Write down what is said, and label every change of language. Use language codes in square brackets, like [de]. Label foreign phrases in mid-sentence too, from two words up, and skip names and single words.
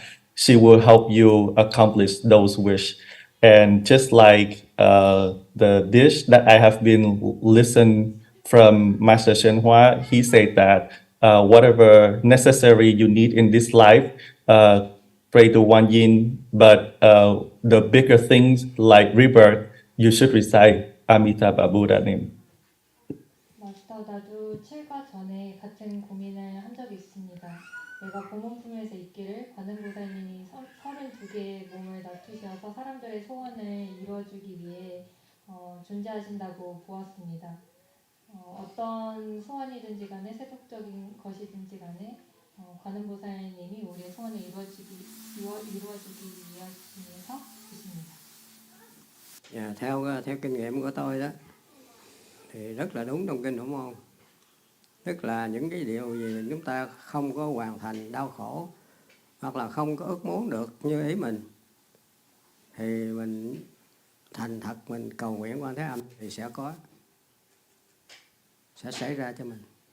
[en] She will help you accomplish those wishes. And just like the dish that I have been listened from Master CheongJu, he said that whatever necessary you need in this life, pray to GuanYin. But the bigger things like rebirth, you should recite Amitabha Buddha name. [ko] 마스터, 나도 7과 전에 같은 고민을 한 적이 있습니다. 내가 고몸품에서 있기를 관음보살님이 32개의 몸을 놔두셔서 사람들의 소원을 이루어주기 위해 존재하신다고 보았습니다. 어떤 소원이든지 간에 세속적인 것이든지 간에 관음보살님이 우리의 소원을 이루어주기 위해서 계십니다. [vi] Theo kinh nghiệm của tôi đó, thì rất là đúng trong kinh Phổ Môn. Tức là những cái điều gì chúng ta không có hoàn thành, đau khổ, hoặc là không có ước muốn được như ý mình, thì mình thành thật mình cầu nguyện Quan Thế Âm thì sẽ có, sẽ xảy ra cho mình.